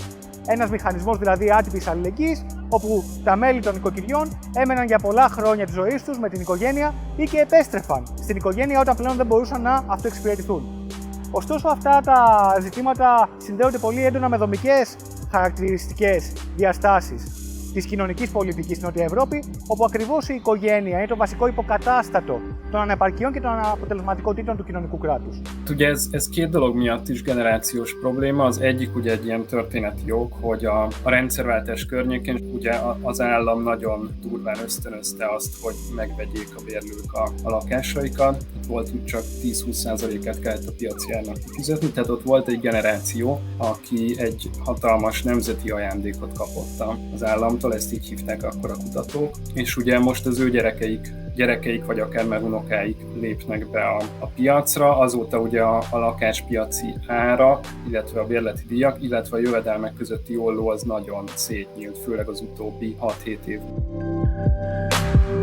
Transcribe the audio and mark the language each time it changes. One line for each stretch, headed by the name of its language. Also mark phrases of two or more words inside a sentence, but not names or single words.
Greek: Ένας μηχανισμός δηλαδή άτυπης αλληλεγγύης, όπου τα μέλη των οικοκυριών έμεναν για πολλά χρόνια της ζωής τους με την οικογένεια ή και επέστρεφαν στην οικογένεια όταν πλέον δεν μπορούσαν να αυτοεξυπηρετηθούν. Ωστόσο, αυτά τα ζητήματα συνδέονται πολύ έντονα με δομικές χαρακτηριστικές διαστάσεις της κοινωνικής πολιτικής στην Νότια Ευρώπη, όπου ακριβώς η οικογένεια είναι το βασικό υποκατάστατο των ανεπαρκειών και των αποτελεσματικότητων του κοινωνικού κράτους.
Hungarian: Ugye ez 2 dolog miatt is generációs probléma. Az egyik ugye egy ilyen történeti ok, hogy a rendszerváltás környékén ugye az állam nagyon durván ösztönözte azt, hogy megvegyék a bérlők a lakásaikat. Itt volt, hogy csak 10-20%-át kellett a piaci árnak kifizetni, tehát ott volt egy generáció, aki egy hatalmas nemzeti ajándékot kapott az államtól, ezt így hívták akkor a kutatók, és ugye most az ő gyerekeik vagy akár már unokáik lépnek be a piacra, azóta ugye a lakáspiaci árak, illetve a bérleti díjak, illetve a jövedelmek közötti olló az nagyon szétnyílt, főleg az utóbbi 6-7 évben.